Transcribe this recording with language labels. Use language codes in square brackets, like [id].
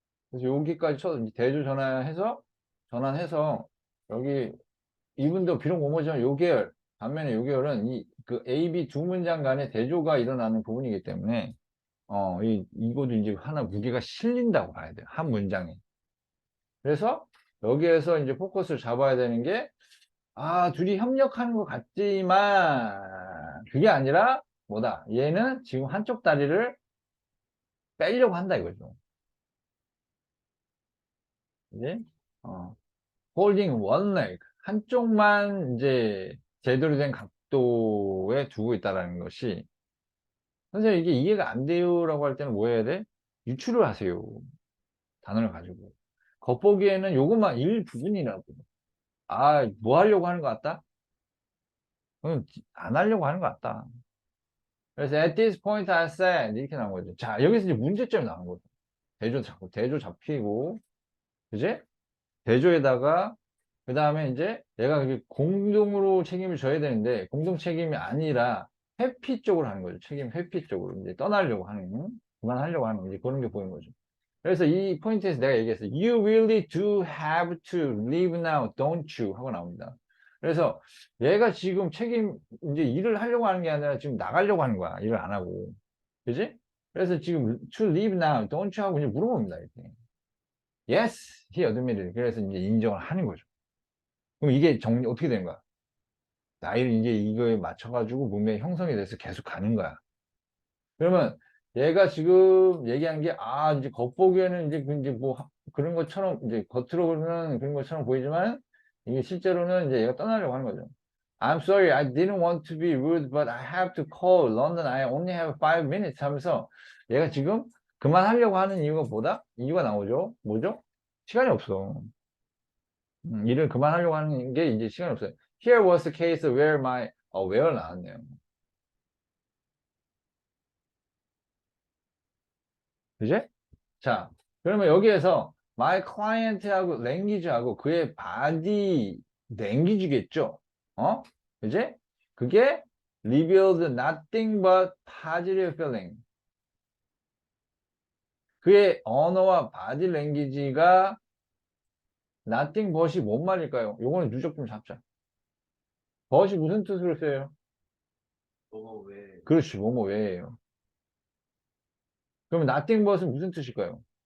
[ko] 그래서 여기까지 이제 대조 전환해서, 여기 이분도 비록 모모지만 요 계열, 반면에 요 계열은 그 A, B 두 문장 간의 대조가 일어나는 부분이기 때문에, 이것도 이제 하나 무게가 실린다고 봐야 돼요. 한 문장에. 그래서 여기에서 이제 포커스를 잡아야 되는 게, 둘이 협력하는 것 같지만, 그게 아니라, 뭐다? 얘는 지금 한쪽 다리를 빼려고 한다 이거죠. 이제, [en] holding one leg. [ko] 한쪽만 이제 제대로 된 각도에 두고 있다는 것이, 선생님 이게 이해가 안 돼요라고 할 때는 뭐 해야 돼? 유추를 하세요. 단어를 가지고. 겉보기에는 요것만 일부분이라고. 뭐 하려고 하는 것 같다? 안 하려고 하는 것 같다. 그래서 [en] at this point I said [ko] 이렇게 나온 거죠. 자, 여기서 이제 문제점이 나온 거죠. 대조 잡히고, 그지? 대조에다가 그 다음에 이제 얘가 그게 공동으로 책임을 져야 되는데 공동 책임이 아니라 회피 쪽으로 하는 거죠. 책임 회피 쪽으로 이제 떠나려고 하는, 그만하려고 하는 이제 그런 게 보이는 거죠. 그래서 이 포인트에서 내가 얘기했어요. [en] You really do have to leave now, don't you? [ko] 하고 나옵니다. 그래서 얘가 지금 이제 일을 하려고 하는 게 아니라 지금 나가려고 하는 거야. 일을 안 하고. 그지? 그래서 지금 [en] to leave now, don't you? [ko] 하고 이제 물어봅니다. 이렇게. [en] Yes, he admitted. [ko] 그래서 이제 인정을 하는 거죠. 그럼 이게 어떻게 되는 거야? 나이를 이제 이거에 맞춰가지고 문맥 형성이 돼서 계속 가는 거야. 그러면 얘가 지금 얘기한 게, 이제 겉보기에는 이제 뭐 그런 것처럼, 이제 겉으로는 그런 것처럼 보이지만, 이게 실제로는 이제 얘가 떠나려고 하는 거죠. [en] I'm sorry, I didn't want to be rude, but I have to call London. I only have 5 minutes [ko] 하면서 얘가 지금 그만하려고 하는 이유가 나오죠. 뭐죠? 시간이 없어. 일을 그만하려고 하는 게 이제 시간이 없어요. [en] Here was the case where where [ko] 나왔네요. 그지? 자, 그러면 여기에서 [en] my client [ko] 하고 language하고 그의 body language겠죠? 그지? 그게 [en] revealed nothing but positive feeling. [ko] 그의 언어와 body language가 [en] nothing but [ko] 이 뭔 말일까요? 요거는 누적 좀 잡자. but이 무슨 뜻으로 써요? 왜? 그렇지, 뭐뭐 왜예요. 그러면 nothing but은 무슨 뜻일까요?